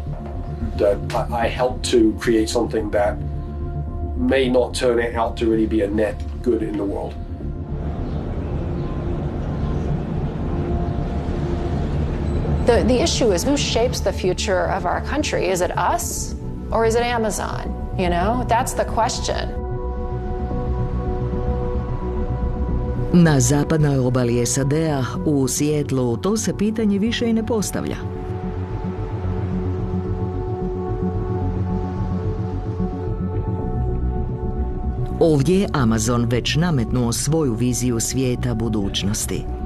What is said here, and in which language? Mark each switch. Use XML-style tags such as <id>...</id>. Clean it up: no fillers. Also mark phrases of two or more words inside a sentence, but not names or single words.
<en>That I help to create something that may not turn out to really be a net good in the world. The issue is who shapes the future of our country? Is it us or is it Amazon? That's the question.</en> <hr>Na zapadnoj obali SAD-a, u Sijetlu, to se pitanje više i ne postavlja. Ovdje je Amazon već nametnuo svoju viziju svijeta budućnosti.</hr>